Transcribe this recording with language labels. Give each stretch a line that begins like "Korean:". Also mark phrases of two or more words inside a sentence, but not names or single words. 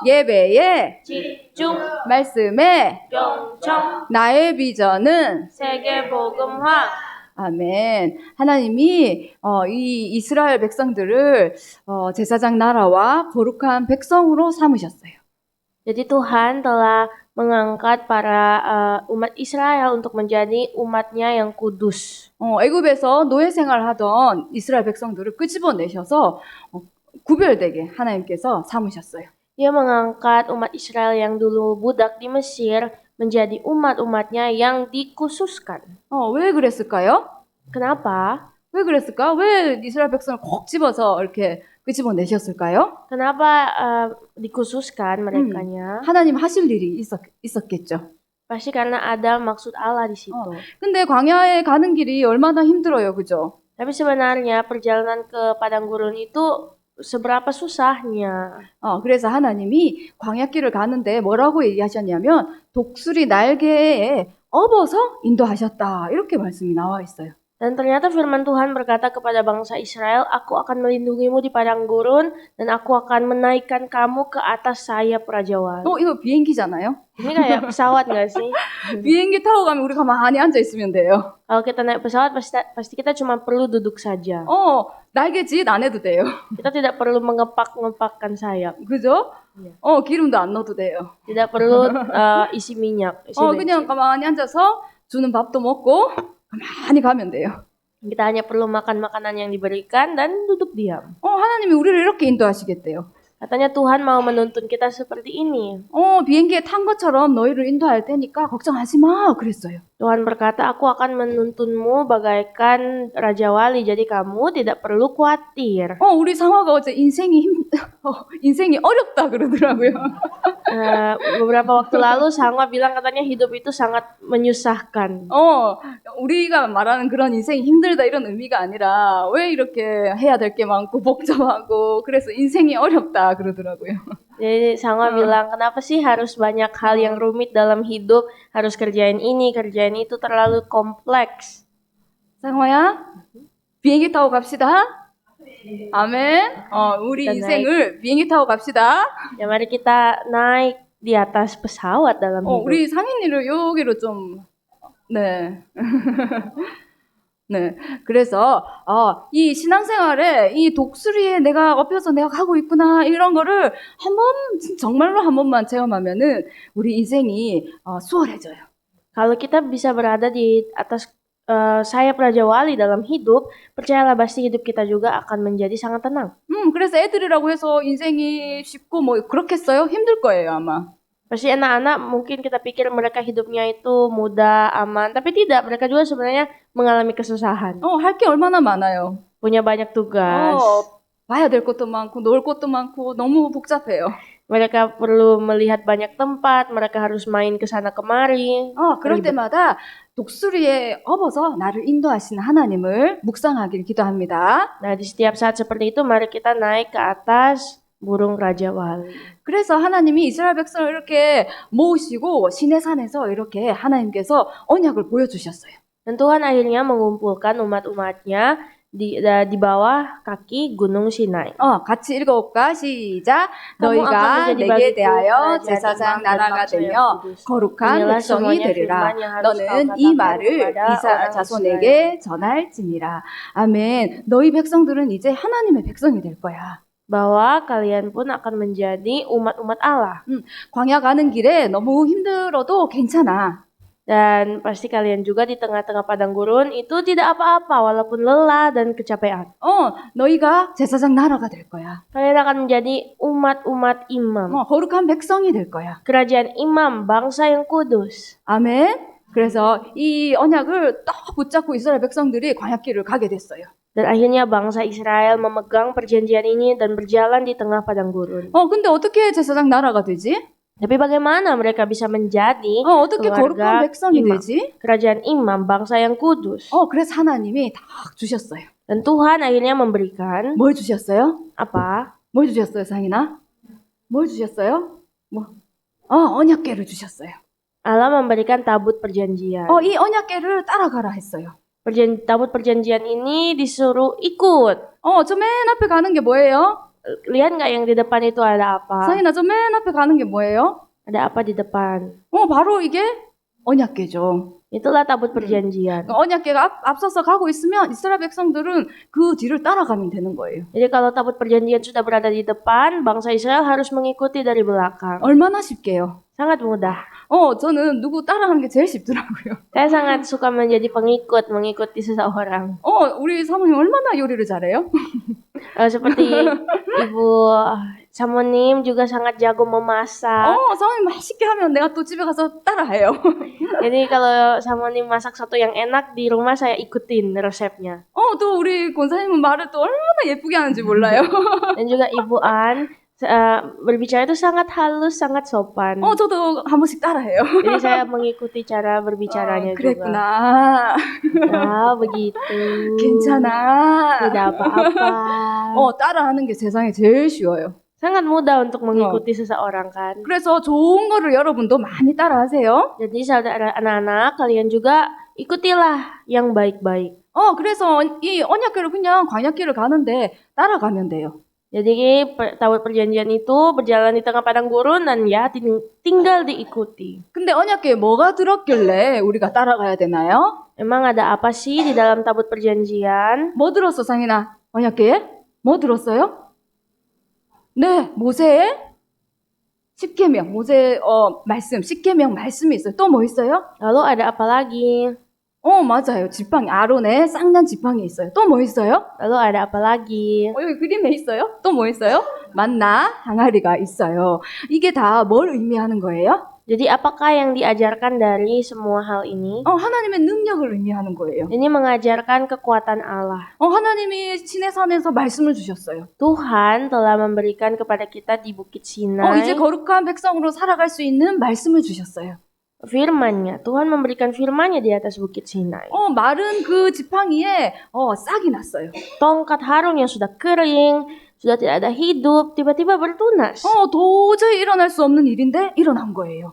Korean: 예배에 집중, 말씀에 경청, 나의 비전은 세계 복음화. 아멘. 하나님이 이 이스라엘 백성들을 제사장 나라와 거룩한 백성으로 삼으셨어요.
Indonesian: Jadi Tuhan telah mengangkat para umat Israel untuk menjadi umatnya yang kudus.
Korean: 애굽에서 노예 생활하던 이스라엘 백성들을 끄집어내셔서 구별되게 하나님께서 삼으셨어요.
Indonesian: Dia mengangkat umat Israel yang dulu budak di Mesir menjadi umat-umatnya yang dikhususkan.
Korean: 왜 그랬을까요?
Indonesian: Kenapa?
Korean: 왜 그랬을까? 왜 이스라엘 백성을 콕 집어서 이렇게 끄집어내셨을까요?
Indonesian: Kenapa dikhususkan merekanya?
Korean: 하나님 하실 일이 있었겠죠.
Indonesian: Pasti karena ada maksud Allah di situ.
Korean: 근데 광야에 가는 길이 얼마나 힘들어요, 그죠?
Indonesian: Tapi sebenarnya perjalanan ke padang gurun itu seberapa susahnya.
Korean: 그래서 하나님이 광야길을 가는데 뭐라고 얘기하셨냐면 독수리 날개에 업어서 인도하셨다. 이렇게 말씀이 나와 있어요.
Indonesian: Dan ternyata firman Tuhan berkata kepada bangsa Israel, aku akan melindungimu di padang gurun dan aku akan menaikkan kamu ke atas sayap Raja Wali.
Korean: 이거 비행기잖아요.
Indonesian: Ini kayak pesawat gak sih?
Korean: 비행기 타고 가면 우리 가만히 앉아 있으면 돼요.
Indonesian: Kalau kita naik pesawat pasti kita cuma perlu duduk saja.
Korean: 날개짓 안 해도 돼요.
Indonesian: Kita tidak perlu mengepak-ngepakkan sayap.
Korean: 그죠?
Indonesian: Iya.
Korean: 기름도 안 넣어도 돼요.
Indonesian: Tidak perlu isi minyak. Isi
Korean: 그냥 가만히 앉아서 주는 밥도 먹고 가만히 가면 돼요.
Indonesian: Kita hanya perlu makan makanan yang diberikan dan duduk diam.
Korean: 하나님이 우리를 이렇게 인도하시겠대요.
Indonesian: Katanya Tuhan mau menuntun kita seperti ini.
Korean: 비행기에 탄 것처럼 너희를 인도할 테니까 걱정하지 마. 그랬어요.
Indonesian: Tuhan berkata, aku akan menuntunmu bagaikan Raja Wali, jadi kamu tidak perlu khawatir.
Korean: 우리 상화가 어제 인생이 어렵다 그러더라고요.
Indonesian: Beberapa waktu lalu Sangwa bilang katanya hidup itu sangat menyusahkan.
Korean: 우리가 말하는 그런 인생이 힘들다 이런 의미가 아니라 왜 이렇게 해야 될 게 많고 복잡하고 그래서 인생이 어렵다 그러더라고요.
Indonesian: Jadi Sangwa bilang, kenapa sih harus banyak hal yang rumit dalam hidup, harus kerjain ini, kerjain itu, terlalu kompleks.
Korean: 상화야, 비행기 타고 갑시다. 아멘. 우리 인생을 비행기 타고 갑시다.
Indonesian: Ya mari kita naik di atas pesawat dalam hidup.
Korean: 우리 상인이를 여기로 좀 네. 네. 그래서 이 신앙생활에 이 독수리에 내가 업혀서 내가 가고 있구나 이런 거를 정말로 한 번만 체험하면은 우리 인생이 수월해져요.
Indonesian: Kalau kita bisa berada di atas sayap Raja Wali dalam hidup, percayalah pasti hidup kita juga akan menjadi sangat tenang.
Korean: 그래서 애들이라고 해서 인생이 쉽고 뭐 그렇겠어요? 힘들 거예요, 아마.
Indonesian: Pasti anak-anak mungkin kita pikir mereka hidupnya itu mudah, aman, tapi tidak. Mereka juga sebenarnya mengalami kesusahan.
Korean: 할 게 얼마나 많아요.
Indonesian: Punya banyak tugas.
Korean: 봐야 될 것도 많고 놀 것도 많고 너무 복잡해요.
Indonesian: Mereka perlu melihat banyak tempat, mereka harus main ke sana kemari.
Korean: 그럴 때마다 독수리에 업어서 나를 인도하시는 하나님을 묵상하길 기도합니다.
Indonesian: Nah, di setiap saat seperti itu mari kita naik ke atas burung Raja Wali.
Korean: 그래서 하나님이 이스라엘 백성을 이렇게 모으시고 시내산에서 이렇게 하나님께서 언약을 보여주셨어요.
Indonesian: Dan Tuhan akhirnya mengumpulkan umat-umatnya di bawah kaki Gunung Sinai.
Korean: 같이 읽어볼까? 시작. 너희가 내게 대하여 제사장 나라가 되며 거룩한 백성이 되리라. 너는 이 말을 이스라엘 자손에게 전할지니라. 아멘. 너희 백성들은 이제 하나님의 백성이 될 거야.
Indonesian: Bahwa kalian pun akan menjadi umat-umat Allah.
Korean: 광야 가는 길에 너무 힘들어도 괜찮아.
Indonesian: Dan pasti kalian juga di tengah-tengah padang gurun itu tidak apa-apa walaupun lelah dan kecapean.
Korean: 너희가 제사장 나라가 될 거야.
Indonesian: Kalian akan menjadi umat-umat imam.
Korean: 거룩한 백성이 될 거야.
Indonesian: Kerajaan imam, bangsa yang kudus.
Korean: 아멘. 그래서 이 언약을 딱 붙잡고 이스라엘 백성들이 광야길을 가게 됐어요.
Indonesian: Dan akhirnya bangsa Israel memegang perjanjian ini dan berjalan di tengah padang gurun.
Korean: 근데 어떻게 제사장 나라가 되지?
Indonesian: Tapi bagaimana mereka bisa menjadi
Korean: 어떻게 거룩한
Indonesian: keluarga
Korean: 백성이
Indonesian: imam,
Korean: 되지?
Indonesian: kerajaan imam, bangsa yang kudus.
Korean: 그래서 하나님이 딱 주셨어요.
Indonesian: Dan Tuhan akhirnya memberikan
Korean: 뭘 주셨어요?
Indonesian: apa?
Korean: 뭘 주셨어요, 상인아? 뭘 주셨어요? 언약궤를 주셨어요.
Indonesian: Allah memberikan tabut perjanjian.
Korean: 이 언약궤를 따라가라 했어요.
Indonesian: Tabut perjanjian ini disuruh ikut.
Korean: 저 맨 앞에 가는 게 뭐예요?
Indonesian: Lihat nggak yang di depan itu ada apa?
Korean: 상인아, 저 맨 앞에 가는 게 뭐예요?
Indonesian: Ada apa di depan?
Korean: 바로 이게 언약궤죠.
Indonesian: Itulah tabut perjanjian.
Korean: 언약궤가 앞서서 가고 있으면 이스라엘 백성들은 그 뒤를 따라가면 되는 거예요.
Indonesian: Jadi kalau tabut perjanjian sudah berada di depan, bangsa Israel harus mengikuti dari belakang.
Korean: 얼마나 쉽게요?
Indonesian: Sangat mudah.
Korean: 저는 누구 따라가는 게 제일 쉽더라고요.
Indonesian: Saya sangat suka menjadi pengikut, mengikuti seseorang.
Korean: 우리 사모님 얼마나 요리를 잘해요?
Indonesian: Seperti Ibu Samonim juga sangat jago memasak.
Korean: 사모님 맛있게 하면 내가 또 집에 가서 따라해요.
Indonesian: Jadi kalau Samonim masak sesuatu yang enak di rumah saya ikutin resepnya.
Korean: 또 우리 권사님은 말을 또 얼마나 예쁘게 하는지 몰라요.
Indonesian: Dan juga Ibu An berbicara itu sangat halus, sangat sopan.
Korean: 저도 한 번씩 따라해요.
Indonesian: Jadi saya mengikuti cara berbicaranya juga.
Korean: 그랬구나.
Indonesian: Begitu.
Korean: 괜찮아.
Indonesian: Tidak apa-apa.
Korean: 따라하는 게 세상에 제일 쉬워요.
Indonesian: Sangat mudah untuk mengikuti seseorang kan.
Korean: 그래서 좋은 거를 여러분도 많이 따라하세요.
Indonesian: Jadi saudara anak-anak kalian juga ikutilah yang baik-baik.
Korean: 그래서 이 언약궤를 그냥 광야길을 가는데 따라가면 돼요.
Indonesian: Jadi tabut perjanjian itu berjalan di tengah padang gurun dan ya tinggal diikuti.
Korean: 근데 언약궤에 뭐가 들었길래 우리가 따라가야 되나요?
Indonesian: Emang ada apa sih di dalam tabut perjanjian?
Korean: 뭐 들었어, 상인아? 언약궤에? 뭐 들었어요? 네, 모세의 십계명, 모세 말씀, 십계명 말씀이 있어요. 또 뭐 있어요?
Indonesian: Lalu ada apa lagi?
Korean: 맞아요. 지팡이, 아론의 쌍난 지팡이 있어요. 또 뭐 있어요?
Indonesian: Lalu ada apa lagi?
Korean: 여기 그림에 있어요? 또 뭐 있어요? 만나, 항아리가 있어요. 이게 다 뭘 의미하는 거예요?
Indonesian: Jadi apakah yang diajarkan dari semua hal ini?
Korean: 하나님의 능력을 의미하는 거예요.
Indonesian: Ini mengajarkan kekuatan Allah.
Korean: 하나님이 시내산에서 말씀을 주셨어요.
Indonesian: Tuhan telah memberikan kepada kita di Bukit Sinai
Korean: 이제 거룩한 백성으로 살아갈 수 있는 말씀을 주셨어요.
Indonesian: firman-Nya. Tuhan memberikan firman-Nya di atas Bukit Sinai.
Korean: 마른 그 지팡이에 싹이 났어요.
Indonesian: Tongkat Harun yang sudah kering, sudah tidak ada hidup, tiba-tiba bertunas.
Korean: 도저히 일어날 수 없는 일인데 일어난 거예요.